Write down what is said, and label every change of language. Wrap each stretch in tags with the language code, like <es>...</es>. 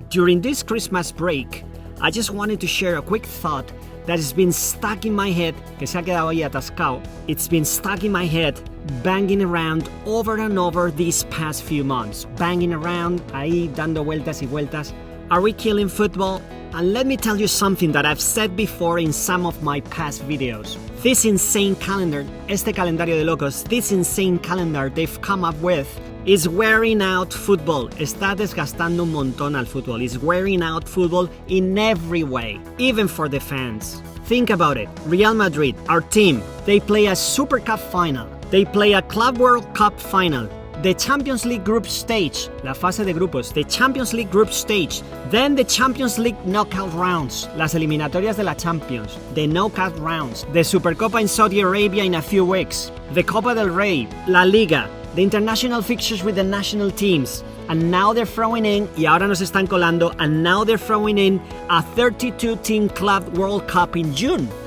<en>During this Christmas break, I just wanted to share a quick thought that has been stuck in my head,</en> <es>que se ha quedado ahí atascado.</es> <en>It's been stuck in my head, banging around over and over these past few months. Banging around,</en> <es>ahí dando vueltas y vueltas.</es> <en>Are we killing football? And let me tell you something that I've said before in some of my past videos. This insane calendar,</en> <es>este calendario de locos,</es> <en>this insane calendar they've come up with is wearing out football.</en> <es>Está desgastando un montón al fútbol.</es> <en>It's wearing out football in every way, even for the fans. Think about it. Real Madrid, our team, they play a Super Cup final. They play a Club World Cup final. The Champions League group stage,</en> <es>la fase de grupos,</es> <en>the Champions League group stage, then the Champions League knockout rounds,</en> <es>las eliminatorias de la Champions,</es> <en>the knockout rounds, the Supercopa in Saudi Arabia in a few weeks, the Copa del Rey, La Liga, the international fixtures with the national teams, and now they're throwing in,</en> <es>y ahora nos están colando,</es> <en>and now they're throwing in a 32-team Club World Cup in June.</en>